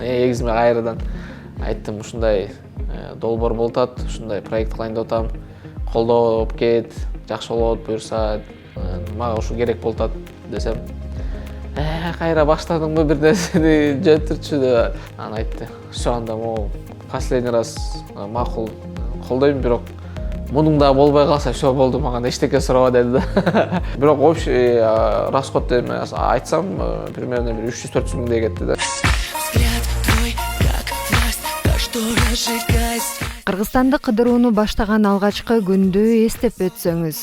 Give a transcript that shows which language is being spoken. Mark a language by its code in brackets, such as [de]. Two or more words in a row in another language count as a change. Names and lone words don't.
[ky] Эгизимге кайрадан айттым, ушундай долбоор болуп атат, ушундай проект кылайын деп атам. Колдоп кет, жакшы болот, буюрса, мага ушу керек болуп атат десем, кайра баштадыңбы бир нерсени жөнтүрчү деп анан айтты. Всё, анда [ru] могу последний раз [ky] макул колдойм, бирок мунуң да болбой калса всё болду, мага эчтеке сураба деди да. Бирок [ru] общий расход [ky] эме айтсам, примерно 300-400 миңдей кетти да. Кыргызстанды кыдырууну баштаган алгачкы күндү эстеп өтсөңүз.